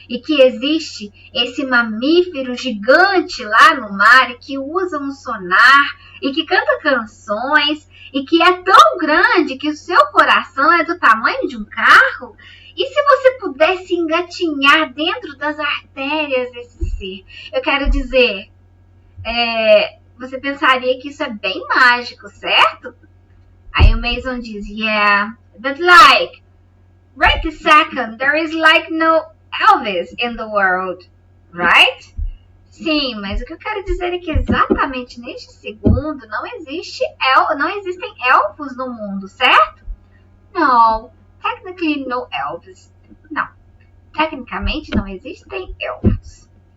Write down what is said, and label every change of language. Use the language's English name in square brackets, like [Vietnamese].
[Portuguese] E que existe esse mamífero gigante lá no mar e que usa um sonar e que canta canções e que é tão grande que o seu coração é do tamanho de um carro. E se você pudesse engatinhar dentro das artérias desse ser? Eu quero dizer, você pensaria que isso é bem mágico, certo? Aí o Mason diz, [English] yeah, but right this second, there is no Elvis in the world, right? [Portuguese] Sim, mas o que eu quero dizer é que exatamente neste segundo não existem elfos no mundo, certo? [English] No, technically no Elvis. [Portuguese] Não, tecnicamente não existem elfos.